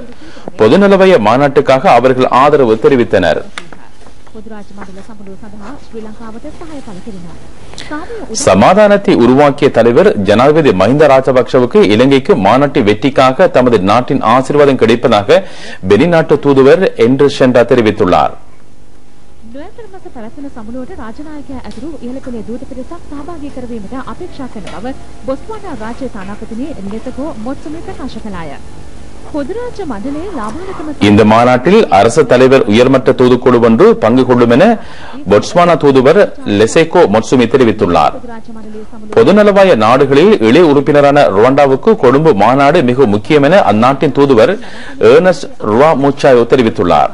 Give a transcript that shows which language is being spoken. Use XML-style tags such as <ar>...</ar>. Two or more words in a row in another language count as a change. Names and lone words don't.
<ta>பொதுநலவய மாநாட்டுக்காக அவர்கள் ஆதரவு தெரிவித்தனர். சமாதானத்தை உருவாக்கிய தலைவர் ஜனாதிபதி மஹிந்த ராஜபக்சவுக்கு இலங்கைக்கு மாநாட்டு வெற்றிக்காக தமது நாட்டின் ஆசீர்வாதம் கிடைப்பதாக வெளிநாட்டு தூதுவர் என்று சென்றா தெரிவித்துள்ளார்.</ta> <si>පැවැත්වෙන සමුළුවට රාජනායකයා ඇතුළු ඉහළ පෙළේ දූත පිරිසක් සහභාගී කරවීමට අපේක්ෂා කරන බව බොස්වානා රාජ්‍ය තානාපතිනි ලෙසකෝ මොත්සුමි ප්‍රකාශ කළාය.</si> <ta>இந்த மாநாட்டில் அரசு தலைவர் உயர்மட்ட தூதுக்குழு ஒன்று பங்கு கொள்ளும் என பொட்ஸ்வானா தூதுவர் லெசேகோ மொட்சுமி தெரிவித்துள்ளார். பொதுநலவாய நாடுகளில் இளைய உறுப்பினரான ருவாண்டாவுக்கு கொழும்பு மாநாடு மிக முக்கியம் என அந்நாட்டின் தூதுவர் ஏர்னஸ்ட் ருவாமுச்சாயோ தெரிவித்துள்ளார்.</ta>